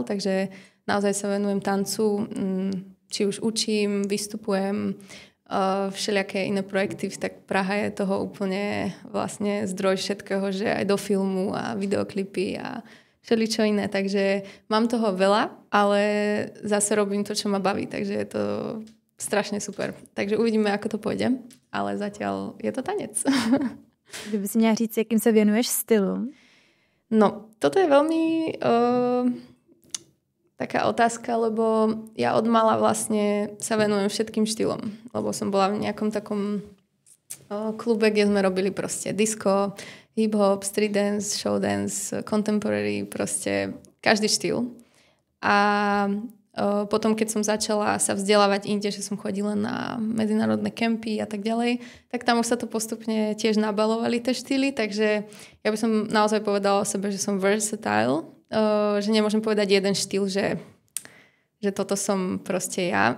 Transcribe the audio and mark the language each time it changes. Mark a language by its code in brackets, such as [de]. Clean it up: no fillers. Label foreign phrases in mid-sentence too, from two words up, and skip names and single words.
[sk] Takže naozaj sa venujem tancu, či už učím, vystupujem, všelijaké iné projekty, tak Praha je toho úplne vlastne zdroj všetkého, že aj do filmu a videoklipy a všeličo iné, takže mám toho veľa, ale zase robím to, čo ma baví, takže je to strašne super. Takže uvidíme, ako to pôjde, ale zatiaľ je to tanec. [cs] Kdyby si měla říct, jakým se věnuješ stylu? [sk] No, toto je veľmi... taká otázka, lebo ja od mala vlastne sa venujem všetkým štýlom, lebo som bola v nejakom takom klube, kde sme robili proste disco, hip-hop, [en] street dance, show dance, contemporary, [sk] proste každý štýl. A potom, keď som začala sa vzdelávať inde, že som chodila na medzinárodné kempy a tak ďalej, tak tam už sa to postupne tiež nabalovali tie štýly, takže ja by som naozaj povedala o sebe, že som versatile, že nemôžem povedať jeden štýl, že toto som proste ja.